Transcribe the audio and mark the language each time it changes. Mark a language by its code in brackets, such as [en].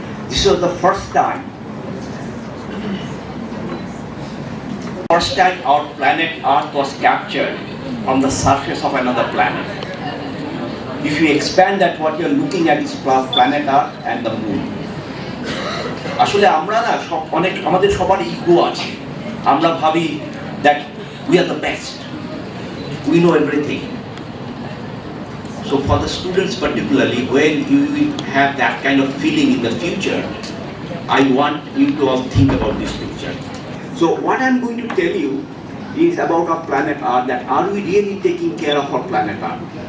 [en] This was the first time our planet Earth was captured on the surface of another planet. If you expand that, what you are looking at is planet Earth and the moon. [bn] আসলে আমরা না অনেক, আমাদের সবার ego আছে। আমরা ভাবি [en] that we are the best, we know everything. So for the students particularly, when you will have that kind of feeling in the future, I want you to all think about this picture. So what I'm going to tell you is about our planet Earth, that are we really taking care of our planet Earth?